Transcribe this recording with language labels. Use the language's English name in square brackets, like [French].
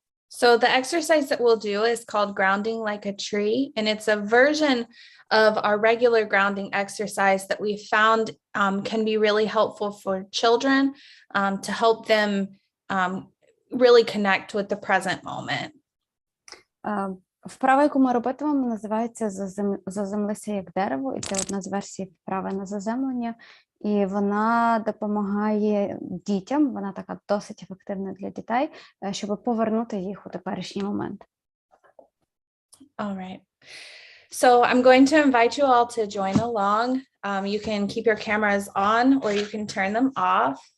[English] So the exercise that we'll do is called grounding like a tree, and it's a version of our regular grounding exercise that we found can be really helpful for children to help them really connect with the present moment. [Ukrainian] Вправа, яку ми робитимемо, називається «Заземлися як дерево», і це одна з версій вправи на заземлення. і вона допомагає дітям, вона така досить ефективна для дітей, щоб повернути їх у теперішній момент. [English] All right. So I'm going to invite you all to join along. You can keep your cameras on or you can turn them off.